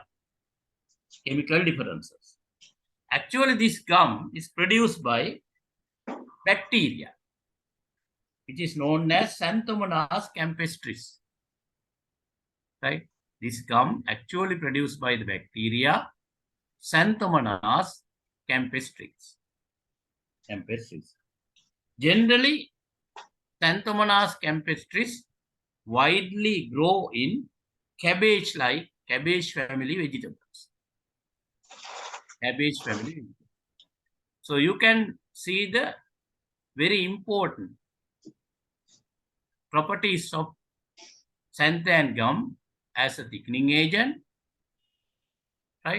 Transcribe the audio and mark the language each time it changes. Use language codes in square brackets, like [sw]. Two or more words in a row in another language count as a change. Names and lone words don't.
[en] Chemical differences. Actually, this gum is produced by bacteria, which is known as Xanthomonas campestris. Right? This gum actually produced by the bacteria Xanthomonas campestris. Generally, Xanthomonas campestris widely grow in cabbage-like cabbage family vegetables. Cabbage family vegetables. So you can see the very important properties of xanthan gum as a thickening agent, right?